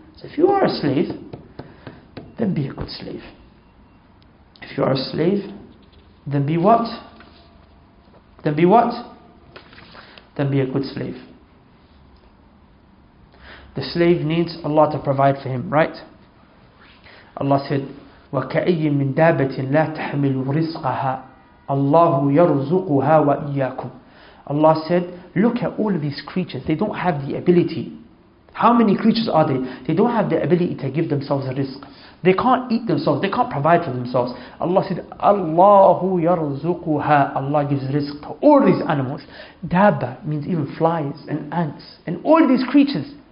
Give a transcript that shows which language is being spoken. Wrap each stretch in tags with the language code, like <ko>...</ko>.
<en>So if you are a slave, then be a good slave. If you are a slave, then be what? Then be what? Then be a good slave. The slave needs Allah to provide for him, right? Allah said,</en> <ar>وَكَأَيٍّ مِّن دَابَةٍ لَا تَحْمِلُ رِزْقَهَا اللَّهُ يَرْزُقُهَا وَإِيَّاكُمْ.</ar> <en>Allah said, look at all of these creatures. They don't have the ability. How many creatures are they? They don't have the ability to give themselves a rizq. They can't eat themselves. They can't provide for themselves. Allah said,</en> <ar>Allahu yarzuquha.</ar> <en>Allah gives rizq to all these animals. Dabba means even flies and ants and all these creatures.</en>